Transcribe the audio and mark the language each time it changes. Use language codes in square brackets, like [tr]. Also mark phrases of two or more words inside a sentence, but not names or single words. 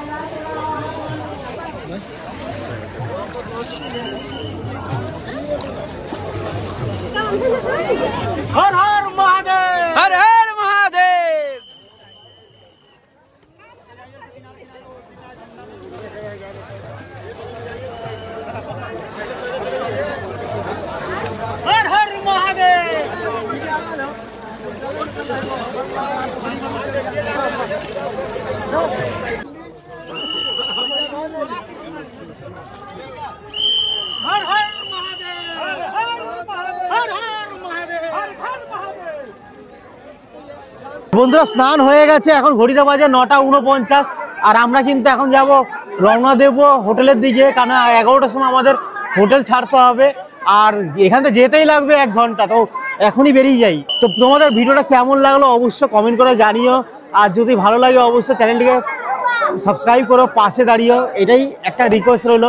[hi] हर हर महादेव, हर हर महादेव। हर हर महादेव। हर हर महादेव, हर हर महादेव, हर हर महादेव, हर हर महादेव। [bn] বন্ধুরা স্নান হয়ে গেছে, এখন ঘড়িতে বাজে 9:49, আর আমরা কিন্তু এখন যাব রওনা দেব হোটেলের দিকে, কারণ 11টার সময় আমাদের হোটেল ছাড়তে হবে, আর এখান থেকে যেতেই লাগবে 1 ঘন্টা, তো এখনই বেরিয়ে যাই। তো তোমাদের ভিডিওটা কেমন লাগলো অবশ্যই কমেন্ট করে জানিও, আর যদি ভালো লাগে অবশ্যই চ্যানেলটিকে সাবস্ক্রাইব করো, পাশে দাঁড়িয়েও, এটাই একটা রিকোয়েস্ট রইলো।